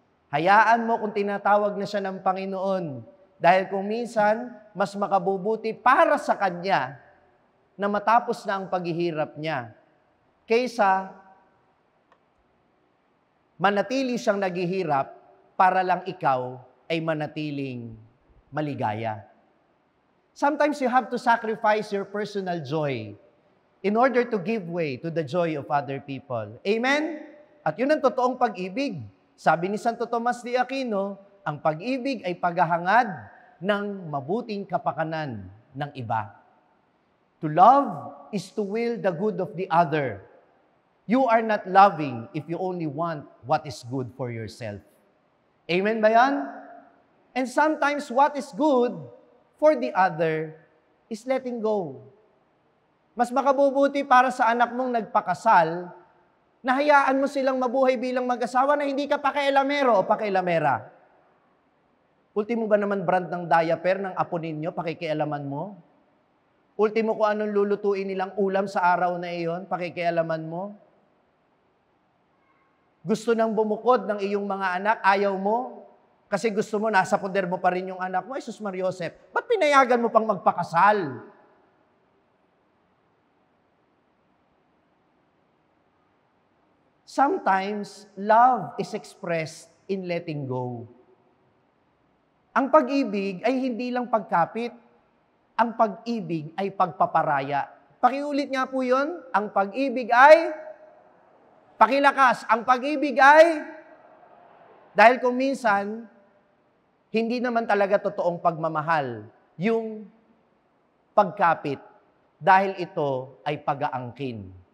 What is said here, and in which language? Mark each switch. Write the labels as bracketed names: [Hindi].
[Filipino] Hayaan mo kung tinatawag na siya ng Panginoon. Dahil kung minsan, mas makabubuti para sa kanya na matapos na ang paghihirap niya, kaysa manatili siyang naghihirap para lang ikaw ay manatiling maligaya. [English] Sometimes you have to sacrifice your personal joy in order to give way to the joy of other people. Amen? [Filipino] At yun ang totoong pag-ibig. Sabi ni Santo Tomas de Aquino, ang pag-ibig ay paghahangad ng mabuting kapakanan ng iba. [English] To love is to will the good of the other. You are not loving if you only want what is good for yourself. [Filipino] Amen ba yan? [English] And sometimes what is good for the other is letting go. [Filipino] Mas makabubuti para sa anak mong nagpakasal, na hayaan mo silang mabuhay bilang mag-asawa na hindi ka pakialamero o pakialamera. Ultimo ba naman brand ng diaper ng apo ninyo, pakikialaman mo? Ultimo kung anong lulutuin nilang ulam sa araw na iyon, pakikialaman mo? Gusto nang bumukod ng iyong mga anak, ayaw mo? Kasi gusto mo, nasa poder mo pa rin yung anak mo, ay sus Mariosep, ba't pinayagan mo pang magpakasal? [English] Sometimes, love is expressed in letting go. [Filipino] Ang pag-ibig ay hindi lang pagkapit. Ang pag-ibig ay pagpaparaya. Pakiulit nga po yun. Ang pag-ibig ay, pakilakas, ang pag-ibig ay, dahil kung minsan, hindi naman talaga totoong pagmamahal yung pagkapit dahil ito ay pag-aangkin.